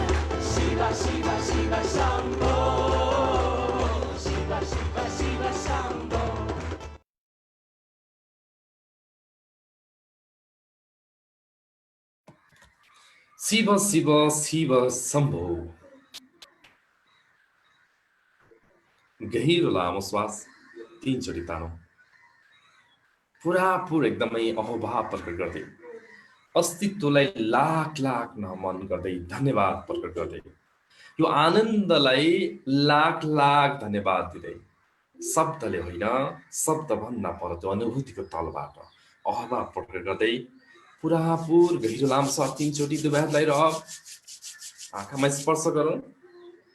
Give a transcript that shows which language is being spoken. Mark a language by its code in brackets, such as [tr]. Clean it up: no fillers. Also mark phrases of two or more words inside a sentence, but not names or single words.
[sa] शिव, शिव, शिव, शम्भो। शिव, शिव, शिव, शम्भो. शिव शिव शिव शम्भो। [ne] गहिरो लामो श्वास 3 चोटि तानौं। पुरापुर एकदमै अहोभाव प्रकट गर्दै अस्तित्वलाई लाख लाख नमन गर्दै धन्यवाद प्रकट गर्दै यो आनन्दलाई लाख लाख धन्यवाद दिँदै शब्दले होइन शब्दभन्दा पर त्यो अनुभूतिको तलबाट अहोभाव प्रकट गर्दै पुरापुर गहिरो लामो श्वास 3 चोटि दुवै हातलाई आँखामा स्पर्श गरौँ।